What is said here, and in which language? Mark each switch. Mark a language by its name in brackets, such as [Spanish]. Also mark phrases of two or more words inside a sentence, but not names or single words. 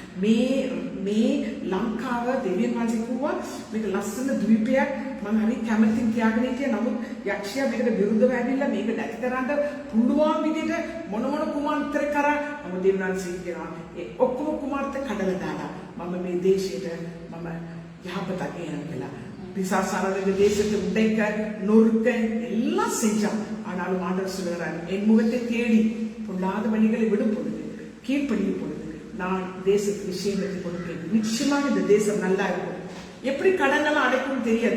[Sinhala] මේ ලංකාව දෙවියන් වහන්සේ කිව්වා මේක ලස්සන ද්වීපයක් මම හරි කැමතින් තියාගෙන හිටියා නමුත් යක්ෂයා මේකට විරුද්ධව ඇවිල්ලා මේක නැති කරන්න පුළුවන් විදිහට මොන කුමාර්තර කරා මම දෙවියන් වහන්සේ කියනවා ඒ ඔක්කොම කුමාර්ත කඩලා දාලා මම මේ දේශයට මම යහපතක් ගෙනන කියලා [Tamil] பிசாசானது தேசத்தை உடைக்க நொறுக்க எல்லாம் செஞ்சான் ஆனாலும் ஆண்டவர் சொல்கிறார் என் முகத்தை தேடி பொல்லாத வழிகளை விடும் பொழுது கீழ்ப்படியும் பொழுது நான் தேசத்துக்கு விஷயத்தை கொடுப்பேன் நிச்சயமாக இந்த தேசம் நல்லா இருக்கும் எப்படி கடன் எல்லாம் அடைக்கும் தெரியாது.